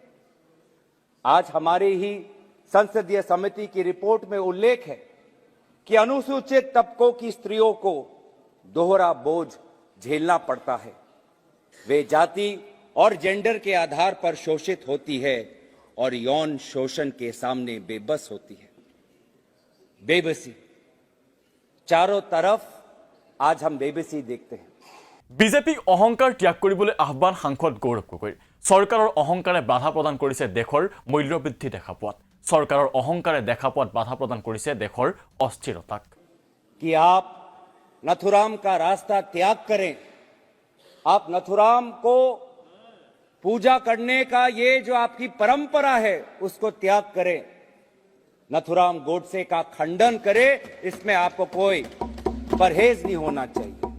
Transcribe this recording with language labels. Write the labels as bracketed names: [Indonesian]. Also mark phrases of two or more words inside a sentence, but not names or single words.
[Hindi] आज हमारी ही संसदीय समिति की रिपोर्ट में उल्लेख है कि अनुसूचित तबकों की स्त्रियों को दोहरा बोझ झेलना पड़ता है। वे जाति और जेंडर के आधार पर शोषित होती है और यौन शोषण के सामने बेबस होती है। बेबसी, चारों तरफ आज हम बेबसी देखते हैं। [Assamese] বিজেপিক অহংকাৰ ত্যাগ কৰিবলৈ আহ্বান সাংসদ গৌৰৱ গগৈৰ। চৰকাৰৰ অহংকাৰে বাধা প্ৰদান কৰিছে দেশৰ মূল্যবৃদ্ধি দেখা পোৱাত। চৰকাৰৰ অহংকাৰে দেখা পোৱাত বাধা প্ৰদান কৰিছে দেশৰ অস্থিৰতাক। [Hindi] कि आप नथुराम का रास्ता त्याग करें, आप नथुराम को पूजा करने का ये जो आपकी परंपरा है उसको त्याग करें, नथुराम गोडसे का खंडन करें, इसमें आपको कोई परहेज नहीं होना चाहिए।